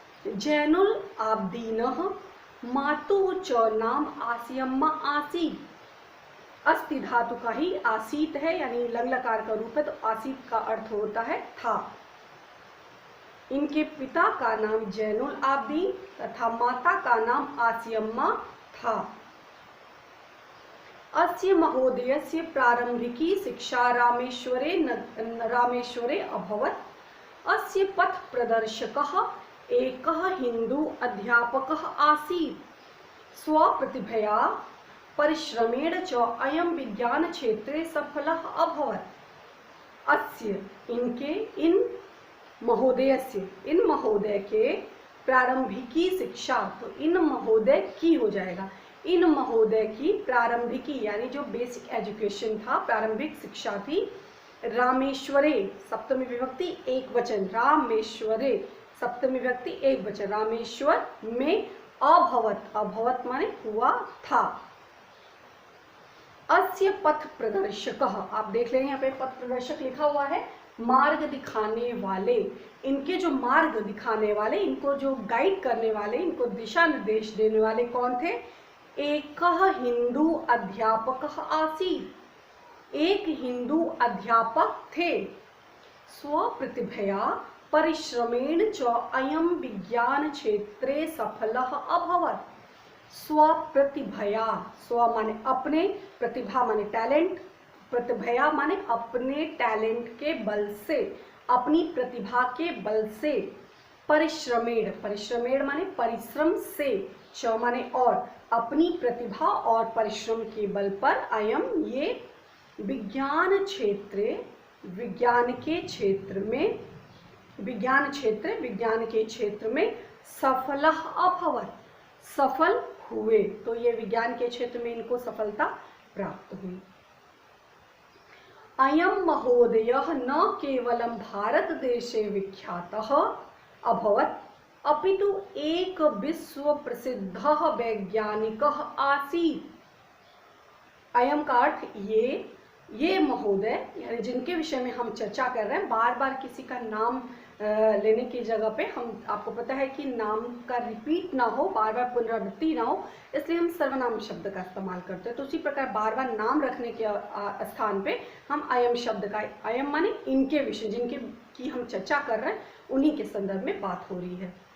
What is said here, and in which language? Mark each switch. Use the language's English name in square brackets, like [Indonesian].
[Sanskrit] जैनुल आब्दीनः, मातु च नाम आसियम्मा आसीत। [Hindi] अस्ति धातु का ही आसीत है, यानी लंग लकार का रूप है, तो आसीत का अर्थ होता है था। इनके पिता का नाम जैनुल आब्दीन तथा माता का नाम आसियम्मा था। [Sanskrit] अस्य महोदयस्य प्रारंभिकी शिक्षा रामेश्वरे अभवत्। अस्य पथ प्रदर्शकः एकः हिंदू अध्यापकः आसीत्। स्वप्रतिभया परिश्रमेण च अयं विज्ञान क्षेत्रे सफलः अभवत्। [Hindi] अस्य, इनके, इन महोदयस्य, इन महोदय के प्रारंभिकी शिक्षा, तो इन महोदय की हो जाएगा, इन महोदय की प्रारंभिकी यानी जो बेसिक एजुकेशन था, प्रारंभिक शिक्षा थी, रामेश्वरे सप्तमी विभक्ति एक वचन, रामेश्वरे सप्तमी विभक्ति एक वचन, रामेश्वर में अभवत, अभवत माने हुआ था। [Sanskrit] अस्य पथ प्रदर्शकः, [Hindi] आप देख लें यहाँ पे पथ प्रदर्शक लिखा हुआ है, मार्ग दिखाने वाले। इनके जो मार्ग दिखाने वाले, इनको जो गाइड करने वाले, इनको दिशा निर्देश देने वाले कौन थे? [Sanskrit] एकः हिंदू अध्यापकः आसीत्, [Hindi] एक हिंदू अध्यापक थे। [Sanskrit] स्वप्रतिभया परिश्रमेण च अयं विज्ञान क्षेत्रे सफलः अभवत्। [Hindi] स्वप्रतिभया, स्व माने अपने, प्रतिभा माने टैलेंट, प्रतिभया माने अपने टैलेंट के बल से, अपनी प्रतिभा के बल से, परिश्रमेण, परिश्रमेण माने परिश्रम से, च माने और, अपनी प्रतिभा और परिश्रम के बल पर अयम ये विज्ञान क्षेत्र, विज्ञान के क्षेत्र में, विज्ञान क्षेत्र, विज्ञान के क्षेत्र में [Sanskrit] सफलः अभवत्, [Hindi] सफल हुए। तो ये विज्ञान के क्षेत्र में इनको सफलता प्राप्त हुई। [Sanskrit] अयं महोदयः न केवलं भारत देशे विख्यातः अभवत् अपितु एक विश्व प्रसिद्धः वैज्ञानिकः आसीत्। [Hindi] अयम का अर्थ ये महोदय, यानी जिनके विषय में हम चर्चा कर रहे हैं, बार बार किसी का नाम लेने की जगह पे हम, आपको पता है कि नाम का रिपीट ना हो, बार बार पुनरावृत्ति ना हो, इसलिए हम सर्वनाम शब्द का इस्तेमाल करते हैं। तो उसी प्रकार बार बार नाम रखने के स्थान पे हम अयम शब्द का, अयम माने इनके विषय, जिनके की हम चर्चा कर रहे हैं, उन्हीं के संदर्भ में बात हो रही है।